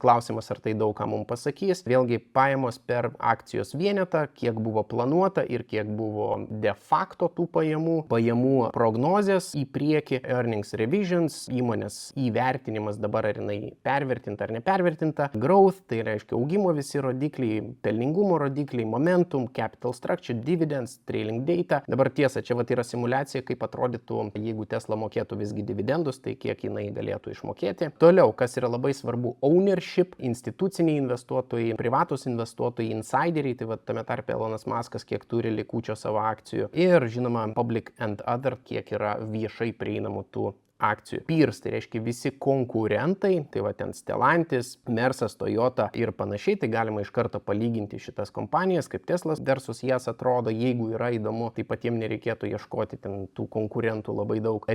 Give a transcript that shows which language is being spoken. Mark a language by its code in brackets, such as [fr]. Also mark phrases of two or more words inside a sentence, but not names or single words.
[lt] Klausimas, ar tai daug ką mums pasakys. Vėlgi, pajamos per akcijos vienetą, kiek buvo planuota ir kiek buvo [la] de facto [lt] tų pajamų prognozės į priekį, [en] earnings revisions, [lt] įmonės įvertinimas dabar, ar jinai pervertinta ar nepervertinta, growth, tai reiškia augimo visi rodikliai, pelningumo rodikliai, [en] momentum, capital structure, dividends, trailing data. [lt] Dabar tiesa, čia yra simulacija, kaip atrodytų, jeigu Tesla mokėtų visgi dividendus, tai kiek jinai galėtų išmokėti. Toliau, kas yra labai svarbu, ownership, instituciniai investuotojai, privatus investuotojai, insideriai, tai tame tarpe Elonas Muskas, kiek turi likučio savo akcijų. Ir žinoma, [en] public and other, [lt] kiek yra viešai prieinamų tų akcijų. Peers, tai reiškia visi konkurentai, tai ten Stellantis, Mersas, Toyota ir panašiai, tai galima iš karto palyginti šitas kompanijas, kaip Teslas versus jas atrodo, jeigu yra įdomu, tai patiems nereikėtų ieškoti ten tų konkurentų labai daug.